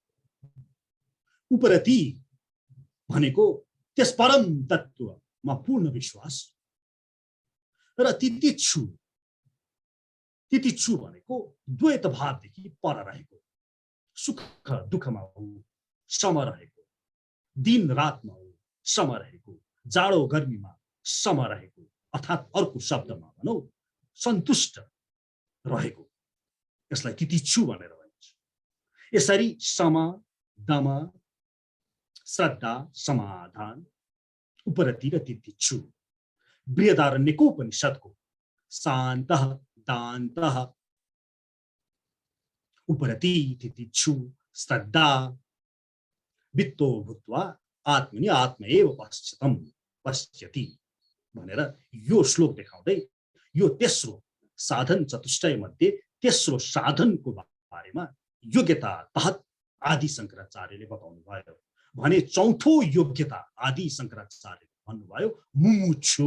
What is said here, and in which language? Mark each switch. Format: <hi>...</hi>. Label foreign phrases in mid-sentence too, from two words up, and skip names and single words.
<ne>उपरति भनेको त्यस परम तत्व पूर्ण विश्वास र तितिच्छु भनेको द्वैत भावदेखि पर रहेको, सुख दुःखमा हो सम रहेको, दिन रातमा हो सम रहेको, जाडो गर्मीमा सम रहेको, अर्थात् अर्को शब्दमा भनौं सन्तुष्ट रहेको, यसलाई तितिच्छु भनेर भनिन्छ। यसरी सम, दम, श्रद्धा, समाधान, उपरति र तितिच्छु बृहदारण्यको उपनिषदको</ne> <sa>शान्तः दान्तः उपरति तितिच्छु श्रद्धा वित्तो भूत्वा आत्मनि आत्म एव पश्यति</sa> <ne>भनेर यो श्लोक देखाउँदै यो तेस्रो साधन चतुष्टय मध्ये तेस्रो साधनको बारेमा योग्यता तहत आदि शंकराचार्यले बताउनु भयो भने चौथो योग्यता आदि शंकराचार्यले भन्नुभयो मुमुक्षु।</ne>